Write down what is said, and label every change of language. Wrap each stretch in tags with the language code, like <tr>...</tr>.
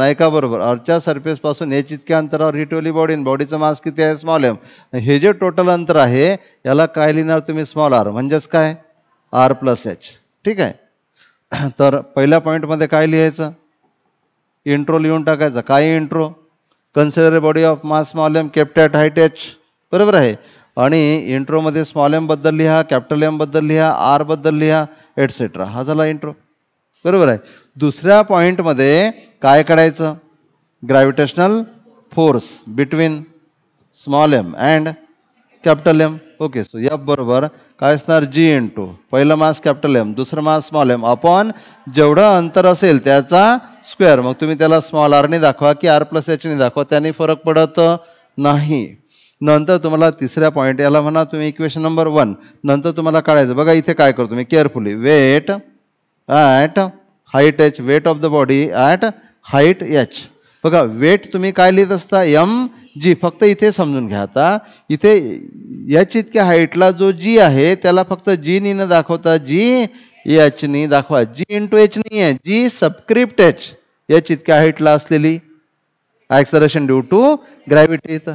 <mr>ऐका बरोबर, अर्थच्या सरफेसपासून एच इतक्या अंतरावर ही ठेवली बॉडी. बॉडीचं मास किती आहे? Small M. हे जे टोटल अंतर आहे याला काय लिहिणार तुम्ही? Small R. म्हणजेच काय? R plus H. ठीक आहे. तर पहिल्या पॉईंटमध्ये काय लिहायचं? इंट्रो लिहून टाकायचा. काय intro?</mr> <en>Consider body of mass small m kept at height h.</en> <mr>बरोबर आहे. आणि इंट्रोमध्ये स्मॉल एम बद्दल लिहा, कॅपिटल एम बद्दल लिहा, आर बद्दल लिहा, एटसेट्रा. हा झाला इंट्रो. बरोबर आहे. दुसऱ्या पॉईंटमध्ये काय करायचं?</mr> <en>Gravitational force between small m and capital M. Okay.</en> <mr>So F बरोबर काय असणार? जी इंटू पहिलं मास कॅपिटल एम, दुसरं मास स्मॉल एम अपॉन जेवढं अंतर असेल त्याचा स्क्वेअर. मग तुम्ही त्याला स्मॉल आरने दाखवा की आर प्लस एचने दाखवा, त्याने फरक पडत नाही. नंतर तुम्हाला तिसऱ्या पॉईंट याला म्हणा तुम्ही इक्वेशन नंबर 1. नंतर तुम्हाला काढायचं. बघा इथे काय करतो मी carefully.</mr> <en>Weight at height h, weight of the body at height h.</en> <mr>बघा वेट तुम्ही काय लिहित असता? M G. फक्त इथे समजून घ्या. आता इथे एच इतक्या हाईटला जो जी आहे त्याला फक्त जी नी न दाखवता जी एच नी दाखवा. जी इंटू एच नाही आहे, जी सबस्क्रिप्ट एच, एच इतक्या हाईटला असलेली ॲक्सलरेशन ड्यू टू ग्रॅव्हिटी.</mr>